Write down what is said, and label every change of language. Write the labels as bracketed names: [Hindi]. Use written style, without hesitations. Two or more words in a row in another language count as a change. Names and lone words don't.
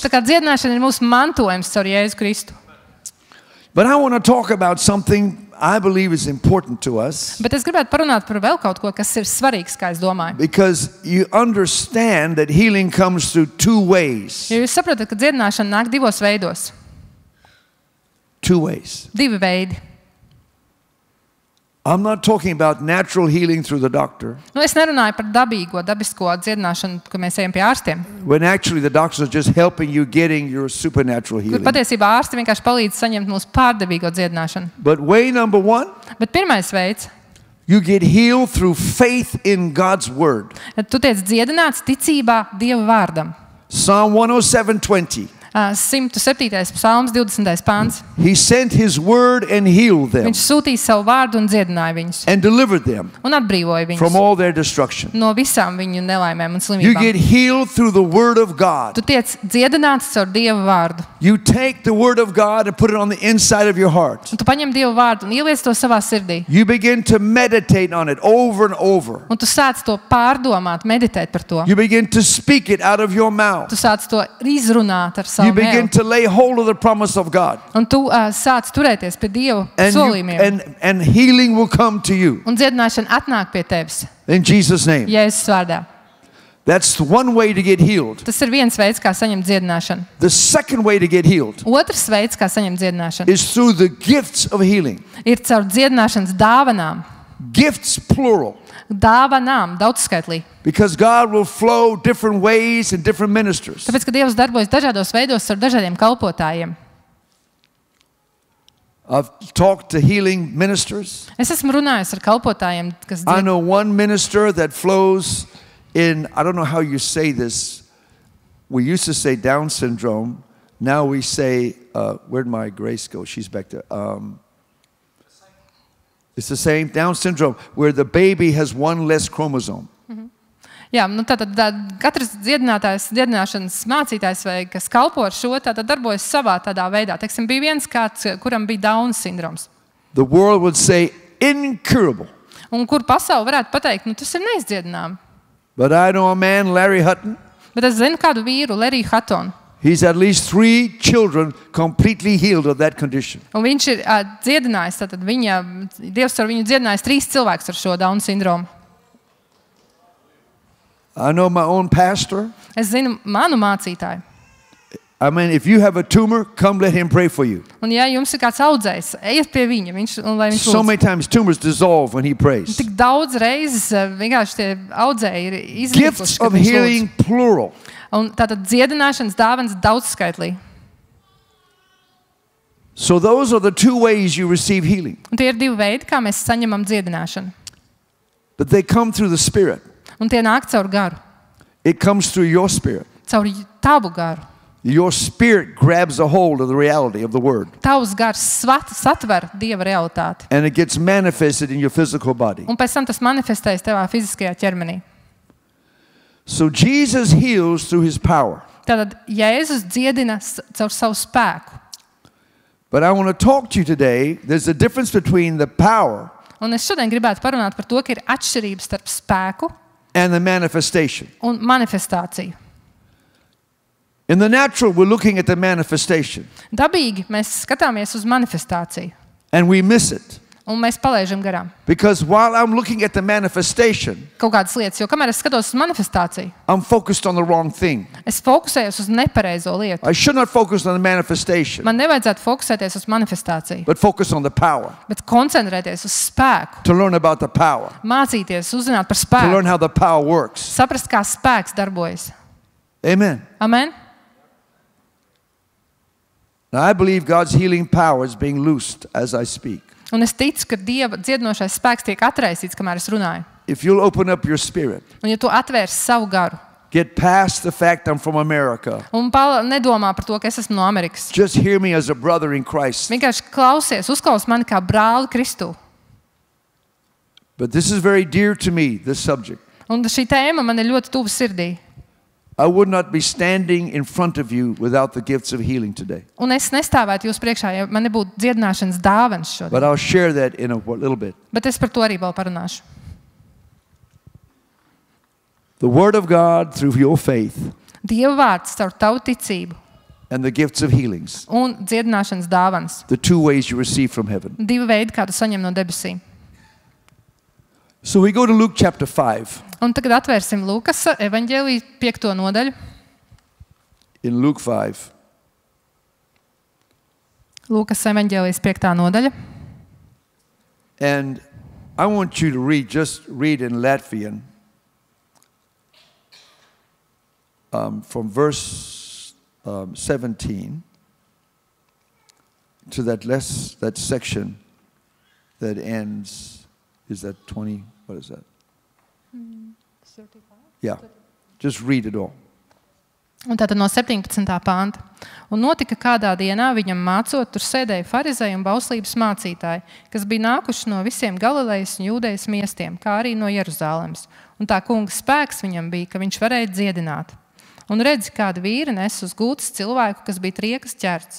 [Latvian] Tā kā dziedināšana ir mūsu mantojums caur Jēzu Kristu. [English] But I want to talk about something I believe is important to us. [Latvian] Bet es gribētu parunāt par vēl kaut ko, kas ir svarīgs, kā es domāju. [English] Because you understand that healing comes through two ways. [Latvian] Jo jūs saprotat, ka dziedināšana nāk divos veidos. [English] Two ways. [Latvian] Divi veidi. [English] I'm not talking about natural healing through the doctor, [Latvian] Es nerunāju par dabīgo, dabisko dziedināšanu, ka mēs ejam pie ārstiem. [English] when actually the doctors are just helping you getting your supernatural [Latvian] Kur [English] healing. [Latvian] patiesībā ārsti vienkārši palīdz saņemt mūsu pārdabīgo dziedināšanu. [English] But way number one, [Latvian] Bet pirmais veids, [English] you get healed through faith in God's word. [Latvian] kad tu tiec dziedināts ticībā Dieva vārdam. [English] Psalm 107:20. [Latvian] 107. psalms, 20. pāns. [English] He sent his word and healed them [Latvian] Viņš sūtīja savu vārdu un dziedināja viņus. [English] and delivered them [Latvian] Un atbrīvoja [English] from [Latvian] viņus [English] all their destruction. [Latvian] no visām viņu nelaimēm un [English] You get [Latvian] slimībām. [English] healed through the word of God. [Latvian] Tu tiec dziedināts caur Dieva vārdu. [English] You take the word of God and put it on the inside of your heart. [Latvian] Un tu paņem Dieva vārdu un ieliec to savā sirdī. [English] You begin to meditate on it over and over. [Latvian] Un tu sāc to pārdomāt, meditēt par to. [English] You begin to speak it out of your mouth. [Latvian] Tu sāc to izrunāt ar [English] You [Latvian] savu [English] begin [Latvian] mēlu. [English] to lay hold of the promise of God. [Latvian] Un tu sāc turēties pie Dieva [English] And, [Latvian] solījumiem. [English] and healing will come to you. [Latvian] Un dziedināšana atnāk pie tevis. [English] In Jesus' name. [Latvian] Jēzus vārdā. [English] That's one way to get healed. [Latvian] Tas ir viens veids, kā saņemt dziedināšanu. [English] The second way to get healed [Latvian] Otrs veids, kā saņemt dziedināšanu, [English] is through the gifts of healing. [Latvian] ir caur dziedināšanas dāvanām. [English] Gifts, plural. [Latvian] Dāvanām, daudzskaitlī. [English] Because God will flow different ways in different ministers. [Latvian] Tāpēc, ka Dievs darbojas dažādos veidos ar dažādiem kalpotājiem. [English] I've talked to healing ministers. [Latvian] Es esmu runājis ar kalpotājiem, kas [English] I [Latvian] dzied... [English] know one minister that flows in, I don't know how you say this. We used to say Down syndrome. Now we say, where'd my Grace go? She's back there. It's the same Down syndrome where the baby has one less chromosome. [Latvian] Jā, nu tātad katrs dziedinātājs, dziedināšanas mācītājs vai kas kalpo ar šo, tātad darbojas savā tādā veidā. Teiksim, bija viens kāds, kuram bija Down sindroms. [English] The world would say incurable. [Latvian] Un kur pasaule varētu pateikt, nu tas ir neizdziedināmi. [English] But I know a man, Larry Hutton. [Latvian] Bet es zinu kādu vīru, Leriju Hattonu. [English] He's at least 3 children completely healed of that condition. [Latvian] Un viņš ir dziedinājis, tātad Dievs ar viņu dziedinājis 3 cilvēkus ar šo Down sindromu. [English] I know my own pastor. [Latvian] Es zinu manu mācītāju. [English] I mean, if you have a tumor, come let him pray for you. [Latvian] Un ja jums ir kāds audzējs, ejiet pie viņa, lai viņš [English] So [Latvian] lūdz. [English] many times tumors dissolve when he prays. [Latvian] Tik daudz reizes vienkārši tie audzēji ir [English] Gifts [Latvian] izlikuši, [English] of [Latvian] kad viņš lūdz. [English] healing, plural. [Latvian] Un tātad dziedināšanas dāvanas daudzskaitlī. [English] So those are the 2 ways you receive healing. [Latvian] Un tie ir 2 veidi, kā mēs saņemam dziedināšanu. [English] But they come through the Spirit. [Latvian] Un tie nāk caur garu, [English] It comes through your spirit. [Latvian] caur tavu garu. [English] Your spirit grabs a hold of the reality of the Word. [Latvian] Tavs gars satver Dieva realitāti. [English] And it gets manifested in your physical body. [Latvian] Un pēc tam tas manifestējas tavā fiziskajā ķermenī. [English] So Jesus heals through His power. [Latvian] Tātad Jēzus dziedina caur savu spēku. [English] But I want to talk to you today. There's a difference between the power [Latvian] Un es šodien gribētu parunāt par to, ka ir atšķirības starp spēku [English] and the manifestation. [Latvian] un manifestāciju. [English] In the natural, we're looking at the manifestation. [Latvian] Dabīgi mēs skatāmies uz manifestāciju, [English] And we miss it. [Latvian] un mēs palaižam garām [English] Because while I'm looking at the manifestation, [Latvian] kaut kādas lietas. Jo kamēr es skatos uz manifestāciju, [English] I'm focused on the wrong thing. [Latvian] es fokusējos uz nepareizo lietu. [English] I should not focus on the manifestation, [Latvian] Man nevajadzētu fokusēties uz manifestāciju, [English] but focus on the power. [Latvian] bet koncentrēties uz spēku, [English] To learn about the power. [Latvian] mācīties, uzzināt par [English] To learn [Latvian] spēku, [English] how the power works. [Latvian] saprast, kā spēks darbojas. [English] Amen. Amen? Now I believe God's healing power is being loosed as I speak. [Latvian] Un es ticu, ka Dieva dziedinošais spēks tiek atraisīts, kamēr es runāju. [English] If you'll open up your spirit, [Latvian] Un ja tu atvērsi savu garu [English] get past the fact I'm from America. [Latvian] un nedomā par to, ka es esmu no Amerikas, [English] Just hear me as a brother in Christ. [Latvian] vienkārši klausies, uzklaus mani kā brāli Kristū. [English] But this is very dear to me, this subject. [Latvian] Un šī tēma man ir ļoti tuva sirdī. [English] I would not be standing in front of you without the gifts of healing today. [Latvian] Un es nestāvētu jūs priekšā, ja man nebūtu dziedināšanas dāvanas šodien. [English] But I'll share that in a little bit. [Latvian] Bet es par to arī vēl parunāšu. [English] The Word of God through your faith [Latvian] Dieva vārds caur tavu ticību [English] and the gifts of healings. [Latvian] un dziedināšanas dāvanas. [English] The two ways you receive from heaven. [Latvian] Divi veidi, kā tu saņem no debesīm. [English] So we go to Luke chapter 5. [Latvian] Un tagad atvērsim Lūkas evaņģēliju 5. nodaļu. [English] In Luke 5. [Latvian] Lūkas evaņģēlijas 5. nodaļa. [English] And I want you to just read in Latvian from verse 17 to that section that ends, is that 20, what is that? 35? Yeah, just read it all. [Latvian] Un tātad no 17. panta. Un notika kādā dienā viņam mācot, tur sēdēja farizēji un bauslības mācītāji, kas bija nākuši no visiem Galilejas un Jūdejas miestiem, kā arī no Jeruzālemes. Un tā kunga spēks viņam bija, ka viņš varēja dziedināt. Un redzi, kāda vīra nes uz gultas cilvēku, kas bija triekas ķerts.